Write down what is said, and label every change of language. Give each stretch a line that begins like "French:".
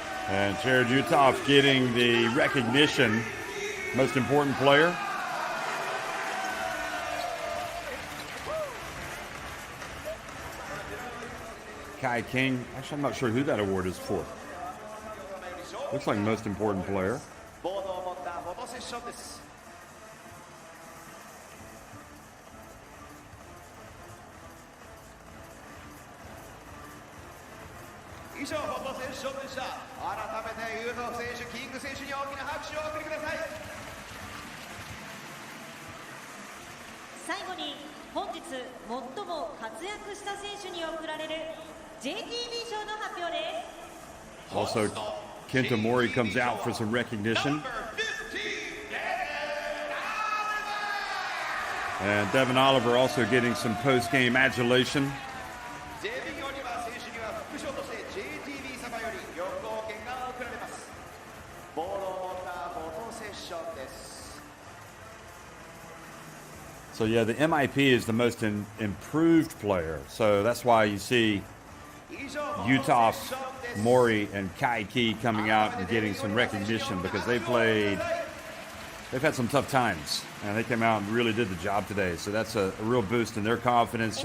English: And Jared Uthoff getting the recognition, most important player. Kai King, actually I'm not sure who that award is for. Looks like most important player.
Japanese: ボードを持ったフォトセッションです。以上フォトセッションでした。改めてユート選手、キング選手に大きな拍手をお送りください。最後に本日最も活躍した選手に贈られる JTB 賞の発表です。
English: Also, Kenta Mori comes out for some recognition. And Devin Oliver also getting some post-game adulation.
Japanese: JB オリバー選手には副賞として JTB 様より旅行券が贈られます。ボールを持ったフォトセッションです。
English: So yeah, the MIP is the most improved player. So that's why you see Utah, Mori, and Kai Key coming out and getting some recognition because they've had some tough times. And they came out and really did the job today. So that's a real boost in their confidence.